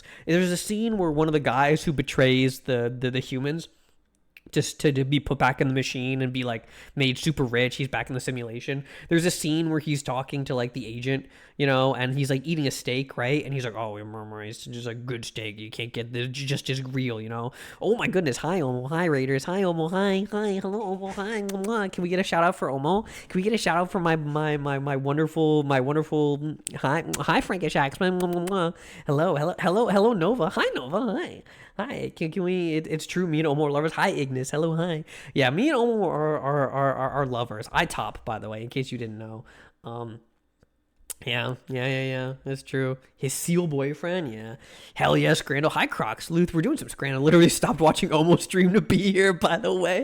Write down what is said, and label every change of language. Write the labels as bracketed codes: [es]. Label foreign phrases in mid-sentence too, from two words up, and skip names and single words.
[en] There's a scene where one of the guys who betrays the humans just to be put back in the machine and be like made super rich. He's back in the simulation. There's a scene where he's talking to like the agent, you know, and he's like eating a steak, right? And he's like, "Oh, it's just a good steak. You can't get this, just real, you know." Oh my goodness! Hi Omo, hi Raiders, hi Omo, hi, hello Omo, hi. Mwah. Can we get a shout out for Omo? Can we get a shout out for my wonderful hi Frankish Axman. Hello Nova, hi Nova, hi. Hi, can we? It's true. Me and Omo are lovers. Hi, Ignis. Hello, hi. Yeah, me and Omo are lovers. I top, by the way, in case you didn't know. Um, yeah. That's true. His seal boyfriend, yeah. Hell yes, Scrandal. Hi, Croc Sleuth. We're doing some Scrandal. Literally stopped watching Omo stream to be here, by the way.